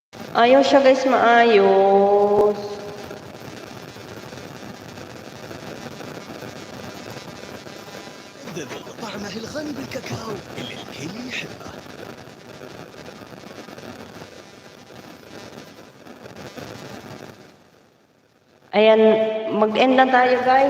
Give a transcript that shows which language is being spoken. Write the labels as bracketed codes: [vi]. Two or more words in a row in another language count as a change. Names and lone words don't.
[ceb] Ayaw siya guys maayos. [ar] ذلك طعمه الغني بالكاكاو اللي الكل يحبه. [tl] Ayan, mag-end na tayo guys.